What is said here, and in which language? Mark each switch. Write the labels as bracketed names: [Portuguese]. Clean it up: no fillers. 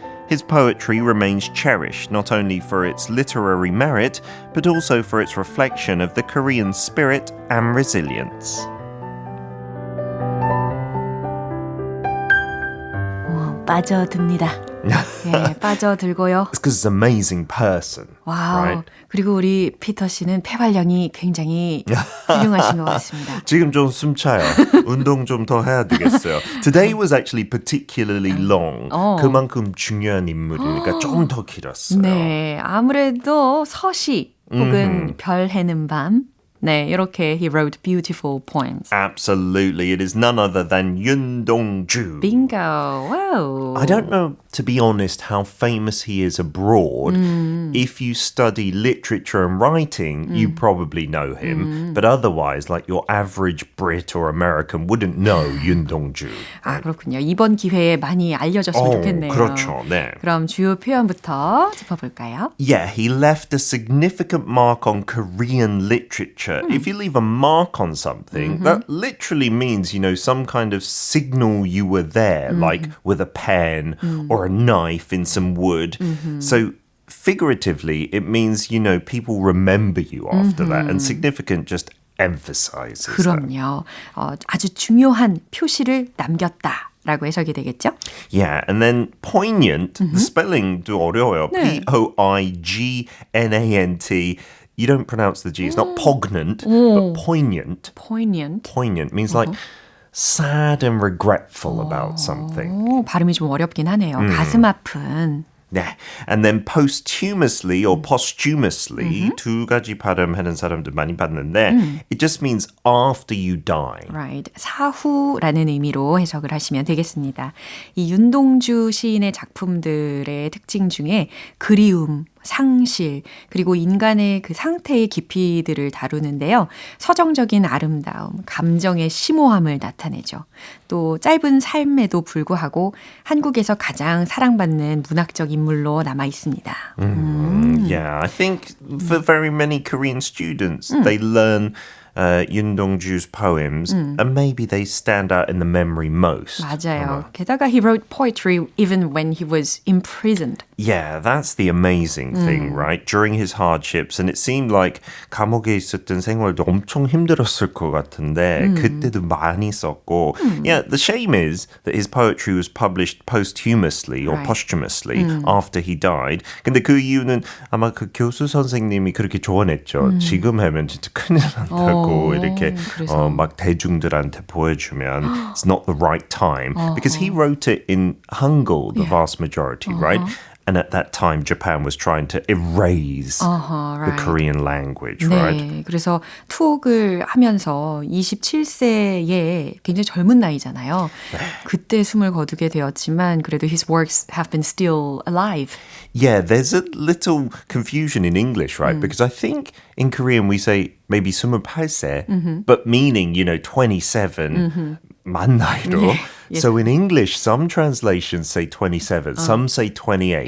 [English] His poetry remains cherished not only for its literary merit, but also for its reflection of the Korean spirit and resilience. [Korean] 빠져듭니다. 예, 빠져들고요. [English] It's because it's an amazing person. [Korean] 와우. [English] Right? [Korean] 그리고 우리 피터 씨는 폐활량이 굉장히 훌륭하신 것 같습니다. 지금 좀 숨차요. 운동 좀 더 해야 되겠어요. [English] Today was actually particularly long. [Korean] 그만큼 중요한 인물이니까 좀 더 길었어요. 네, 아무래도 서시 혹은 별 해는 밤. 네, 이렇게 [English] he wrote beautiful poems. Absolutely. It is none other than Yoon Dong-ju. Bingo. Wow. I don't know, to be honest, how famous he is abroad. If you study literature and writing, you probably know him. But otherwise, like your average Brit or American wouldn't know Yoon Dong-ju. [Korean] 아, 그렇군요. 이번 기회에 많이 알려졌으면 좋겠네요. 그렇죠. 네. 그럼 주요 표현부터 짚어볼까요? [English] Yeah, he left a significant mark on Korean literature. If you leave a mark on something, that literally means, you know, some kind of signal you were there, like with a pen or a knife in some wood. So figuratively, it means, you know, people remember you after that. And significant just emphasizes that. [Korean] 그럼요. 아주 중요한 표시를 남겼다. 라고 해석이 되겠죠? [English] Yeah, and then poignant, the spelling도 [Korean] 어려워요. 네. [English] P-O-I-G-N-A-N-T. You don't pronounce the G. It's not poignant, but poignant. Poignant. Poignant means like sad and regretful about something. [Korean] 오, 발음이 좀 어렵긴 하네요. 가슴 아픈. [English] Yeah. And then posthumously or posthumously [Korean] 두 가지 발음하는 사람들 많이 봤는데 [English] it just means after you die. Right. [Korean] 사후라는 의미로 해석을 하시면 되겠습니다. 이 윤동주 시인의 작품들의 특징 중에 그리움, 상실, 그리고 인간의 그 상태의 깊이들을 다루는데요. 서정적인 아름다움, 감정의 심오함을 나타내죠. 또 짧은 삶에도 불구하고 한국에서 가장 사랑받는 문학적 인물로 남아 있습니다. [English] Yeah, I think for very many Korean students, they learn Yoon Dong-ju's poems and maybe they stand out in the memory most. [Korean] 맞아요. 게다가 [English] he wrote poetry even when he was imprisoned. Yeah, that's the amazing thing, right? During his hardships, and it seemed like [Korean] 감옥에 있었던 생활도 엄청 힘들었을 것 같은데 그때도 많이 썼고. [English] Yeah, the shame is that his poetry was published posthumously or Right. posthumously after he died. [Korean] 근데 그 이유는 아마 그 교수 선생님이 그렇게 조언했죠. 지금 하면 진짜 큰일 난다고 이렇게 그래서. 막 대중들한테 보여주면 [English] it's not the right time because he wrote it in Hangul, the vast majority, right? And at that time, Japan was trying to erase the Korean language, right? [Korean] 네, 그래서 투옥을 하면서 27세의 굉장히 젊은 나이잖아요. 그때 숨을 거두게 되었지만 그래도 [English] his works have been still alive. Yeah, there's a little confusion in English, right? Because I think in Korean we say maybe 28세, but meaning, 27. [Korean] 만 나이로. [English] So in English, some translations say 27, some say 28.